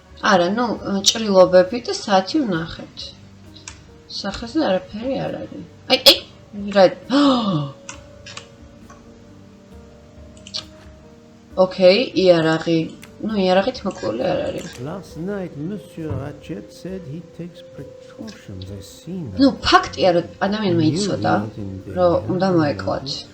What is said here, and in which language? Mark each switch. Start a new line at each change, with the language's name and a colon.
Georgian: არა, ნუ ჭრილობები და საათი ვნახეთ. სახეზე არაფერი არ არის. აი, რა. Okay, იარაღი. ნუ იარაღით მოკლული არ არის.
English: Last night, Monsieur Ratchet said he takes precautions. I seen that.
Georgian: ნუ ფაქტია, რომ ადამიანმა იცოდა, რომ უნდა მოეკლათ.